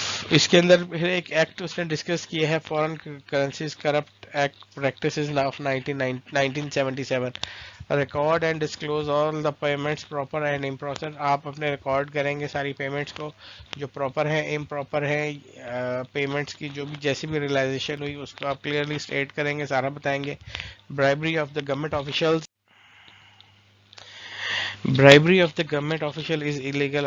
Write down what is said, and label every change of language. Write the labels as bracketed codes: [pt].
[ur] اس کے اندر پھر ایک ایکٹ اس نے ڈسکس کیا ہے، فورن currencies corrupt act practices of 1977. [en] Record and disclose all the payments proper and improper. [ur] آپ اپنے ریکارڈ کریں گے ساری پیمنٹس کو جو پراپر ہیں، امپراپر ہیں، پیمنٹس کی جو بھی جیسی بھی ریلائزیشن ہوئی اس کو آپ کلیئرلی اسٹیٹ کریں گے، سارا بتائیں گے. [en] Bribery of the government officials. Bribery of the government official is illegal.